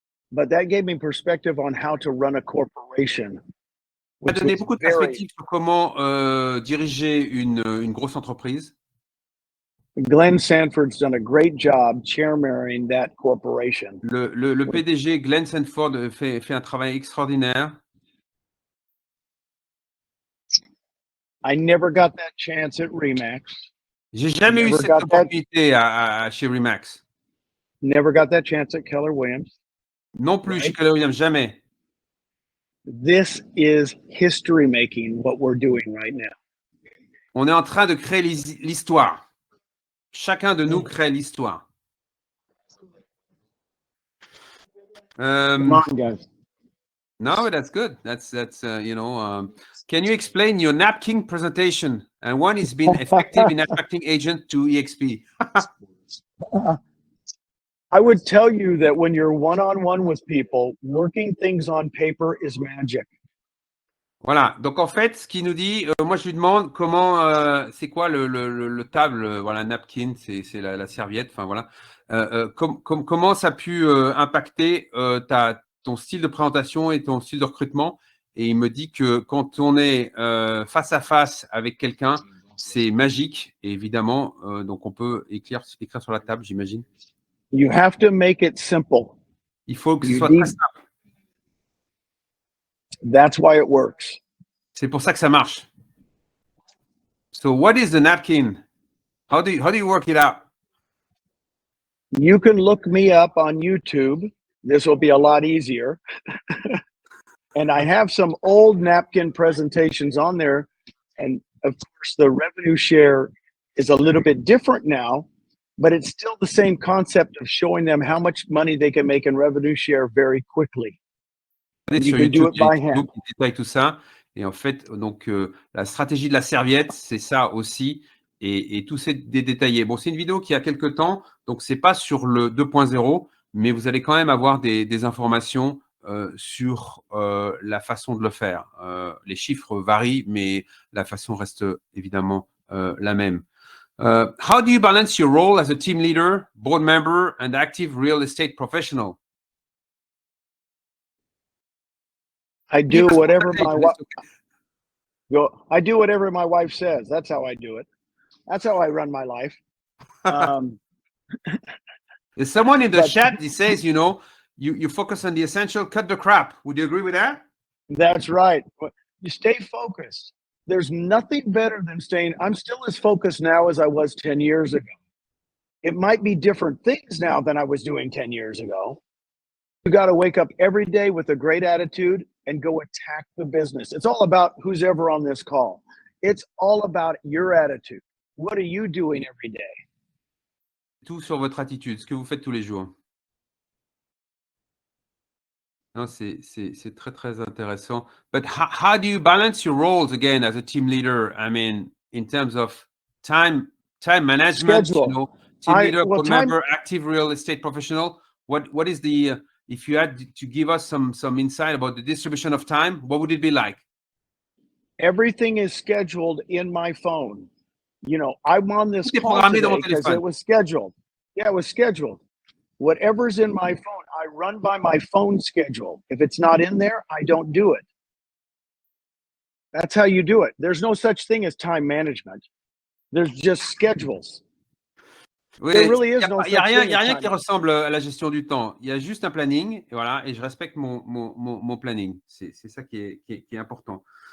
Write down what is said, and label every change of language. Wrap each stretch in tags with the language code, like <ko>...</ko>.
<en>But that gave me perspective on how to run a corporation.</en> <fr>Ça m'a donné beaucoup de perspectives sur comment diriger une grosse entreprise.</fr> <en>Glenn Sanford's done a great job chairmaning that corporation.</en> <fr>Le PDG Glenn Sanford fait un travail extraordinaire.</fr> <en>I never got that chance at Remax.</en> <fr>J'ai jamais eu</fr> <en>Never</en> <fr>cette</fr> <en>got that.</en> <fr>opportunité chez Remax.</fr> <en>Never got that chance at Keller Williams.</en> <fr>Non plus chez</fr> <en>Right.</en> <fr>Keller Williams, jamais.</fr> <en>This is history making, what we're doing right now.</en> <fr>On est en train de créer l'histoire. Chacun de nous crée l'histoire.</fr> <en>Come on, guys. No, but that's good. That's you know. Can you explain your napkin presentation and one is been effective in attracting agents to EXP? I would tell you that when you're one-on-one with people, working things on paper is magic.</en> <fr>Voilà. Donc en fait, ce qu'il nous dit, moi je lui demande comment, c'est quoi le table, voilà, napkin, c'est la serviette. Enfin voilà. Comment ça a pu impacter ton style de présentation et ton style de recrutement. Et il me dit que quand on est face à face avec quelqu'un, c'est magique. Et évidemment, donc on peut écrire sur la table, j'imagine.</fr> <en>You have to make it simple.</en> <fr>Il faut que ce soit très simple.</fr> <en>That's why it works.</en> <fr>C'est pour ça que ça marche.</fr> <en>So what is the napkin? How do you work it out? You can look me up on YouTube. This will be a lot easier. And I have some old napkin presentations on there. And of course, the revenue share is a little bit different now, but it's still the same concept of showing them how much money they can make in revenue share very quickly. And you can do it by hand.</en> <fr>Qui détaille tout ça. Et en fait, donc, la stratégie de la serviette, c'est ça aussi. Et tout c'est détaillé. Bon, c'est une vidéo qui a quelques temps, donc c'est pas sur le 2.0, mais vous allez quand même avoir des informations sur la façon de le faire. Les chiffres varient, mais la façon reste évidemment la même.</fr> <en>How do you balance your role as a team leader, board member, and active real estate professional? I do whatever my wife. I do whatever my wife says. That's how I do it. That's how I run my life. There's someone in the chat that says, you know, you focus on the essential, cut the crap. Would you agree with that? That's right. You stay focused. There's nothing better than staying. I'm still as focused now as I was 10 years ago. It might be different things now than I was doing 10 years ago. You got to wake up every day with a great attitude and go attack the business. It's all about who's ever on this call. It's all about your attitude. What are you doing every day?</en> <fr>Tout sur votre attitude, ce que vous faites tous les jours. Non, c'est très, très intéressant.</fr> <en>But how do you balance your roles again as a team leader? I mean, in terms of time management, Schedule. you know, team leader, board member, active real estate professional. What is the, if you had to give us some insight about the distribution of time, what would it be like? Everything is scheduled in my phone. You know, I'm on this call today because it was scheduled. Yeah, it was scheduled. Whatever's in my phone, I run by my phone schedule. If it's not in there, I don't do it. That's how you do it. There's no such thing as time management. There's just schedules.</en> <fr>Oui,</fr> <en>there really is no such thing.</en> <fr>Il n'y a rien qui ressemble à la gestion du temps. Il y a juste un planning, et voilà, et je respecte mon planning. C'est ça qui est important.</fr>